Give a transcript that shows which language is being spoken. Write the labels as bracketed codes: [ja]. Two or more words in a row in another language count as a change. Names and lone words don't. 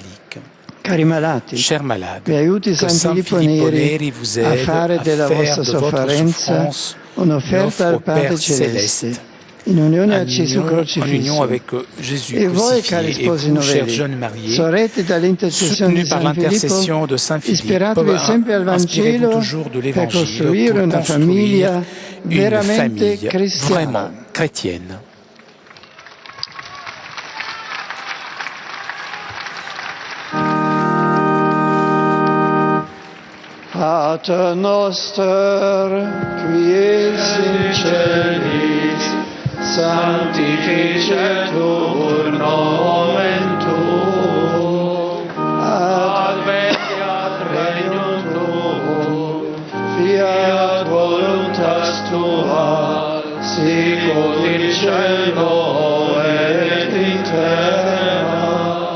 [fr] Chers malades, que San Filippo Neri vous aide à faire de votre souffrance une offre au Père Céleste, en union avec Jésus crucifié. Et vous, chers jeunes mariés, soutenus par l'intercession de Saint Philippe, inspirez-vous toujours de l'Évangile pour construire une famille vraiment chrétienne. [la] Pater noster, qui es in celis, sanctificetur nomen tuum, adveniat regnum tuum, fiat voluntas tua, sicut in cielo et in terra.